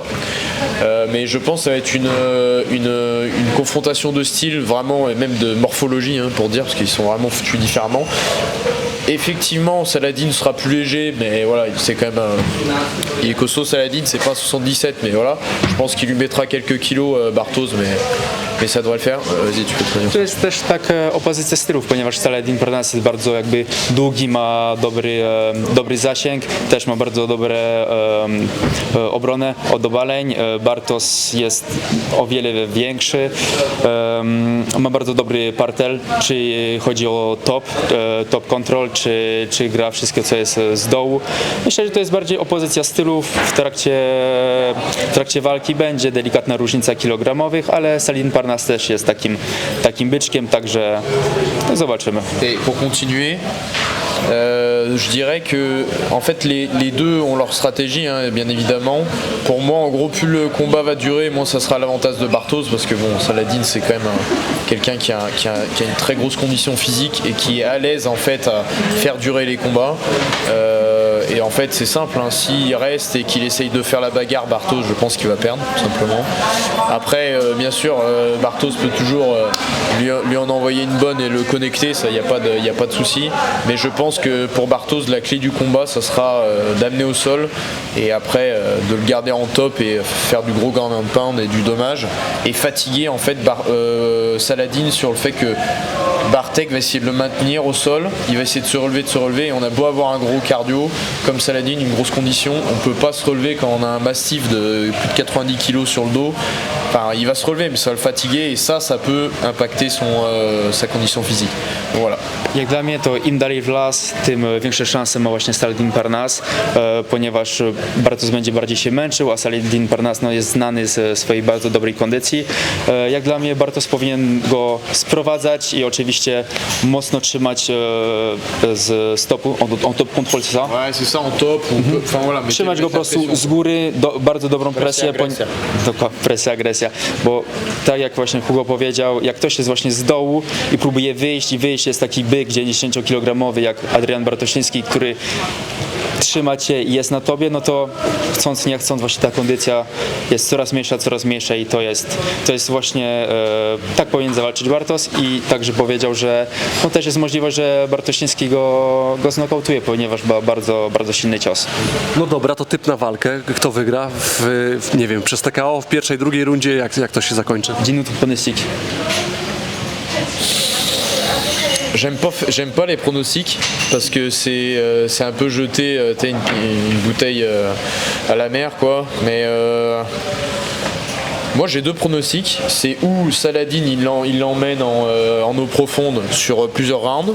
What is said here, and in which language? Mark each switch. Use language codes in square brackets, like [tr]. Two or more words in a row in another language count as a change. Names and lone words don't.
[fr] Mais je pense que ça va être une confrontation de style vraiment, et même de morphologie, hein, pour dire, parce qu'ils sont vraiment foutus différemment. Effectivement, Saladin sera plus léger, mais voilà, c'est quand même il est costaud. Saladin, c'est pas 77, mais voilà, je pense qu'il lui mettra quelques kilos, Bartos, mais ça devrait le faire. Vas-y, tu peux te prévenir. [pl] To jest też tak opozycja stylów, ponieważ Saladin Parnasse jest bardzo jakby długi, ma dobry zasięg, też ma bardzo dobre obronę od obaleń. Bartos jest o wiele większy, ma bardzo dobry partel, czy chodzi o [en] top control, [pl] czy gra wszystko, co jest z dołu. Myślę, że to jest bardziej opozycja stylów. W trakcie walki będzie delikatna różnica kilogramowych, ale Saladin Parnasse też jest takim byczkiem, także zobaczymy. [fr] Et pour continuer, je dirais que en fait les deux ont leur stratégie, hein, bien évidemment. Pour moi, en gros, plus le combat va durer, moins ça sera l'avantage de Bartos, parce que bon, Saladin c'est quand même quelqu'un qui a une très grosse condition physique et qui est à l'aise en fait à faire durer les combats. Et en fait c'est simple, hein, s'il reste et qu'il essaye de faire la bagarre, Bartos, je pense qu'il va perdre tout simplement. Après bien sûr Bartos peut toujours lui en envoyer une bonne et le connecter, ça y a pas de souci, mais je pense que pour Bartos la clé du combat ça sera d'amener au sol et après de le garder en top et faire du gros [en] ground and pound [fr] et du dommage et fatiguer en fait Saladin sur le fait que Bartek va essayer de le maintenir au sol, il va essayer de se relever et on a beau avoir un gros cardio comme Saladin, une grosse condition, on peut pas se relever quand on a un massif de plus de 90 kg sur le dos. Enfin, il va se relever mais ça va le fatiguer et ça peut impacter sa condition physique. Donc, voilà. [pl] Jak dla mnie to im dalej w las, tym większe szanse ma właśnie Saladin Parnasse, ponieważ Bartos będzie bardziej się męczył, a Saladin Parnasse no, jest znany z swojej bardzo dobrej kondycji. Jak dla mnie Bartos powinien go sprowadzać i oczywiście mocno trzymać z stopu, [en] on top control, [fr] c'est ça? Ouais, c'est ça, en top. Enfin, voilà, mais [pl] Trzymać go po prostu z góry, bardzo dobrą presję. Presja, agresja. Bo tak jak właśnie Hugo powiedział, jak ktoś jest właśnie z dołu i próbuje wyjść, jest taki byk 90-kilogramowy jak Adrian Bartosiński, który trzyma cię i jest na tobie, no to chcąc nie chcąc właśnie ta kondycja jest coraz mniejsza i to jest właśnie tak powinien zawalczyć Bartos i także powiedział, że no też jest możliwość, że Bartosiński go znokautuje, ponieważ ma bardzo, bardzo silny cios. No dobra, to typ na walkę. Kto wygra? Nie wiem, przez TKO w pierwszej, drugiej rundzie, jak to się zakończy? [fr] Dis-nous ton pronostic. J'aime pas les pronostics parce que c'est un peu jeter une bouteille à la mer quoi. Mais moi j'ai deux pronostics. C'est où Saladin il l'emmène en eau profonde sur plusieurs rounds.